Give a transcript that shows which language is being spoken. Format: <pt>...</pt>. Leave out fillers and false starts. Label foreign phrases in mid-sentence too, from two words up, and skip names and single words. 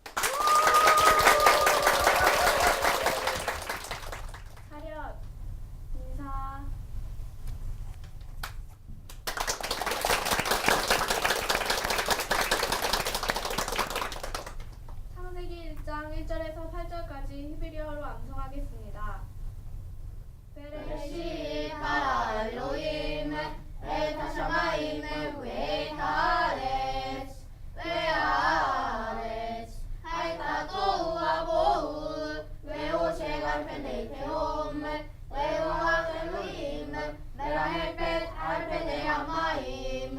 <ko>차렷, 인사. 창세기 1장 1절에서 8절까지 히브리어로 암송하겠습니다.</ko> <he>בראשית ברא אלוהים את השמיים ואת הארץ, והארץ הייתה תוהו ובוהו, וחושך על פני תהום, ורוח אלוהים מרחפת על פני המים.</he>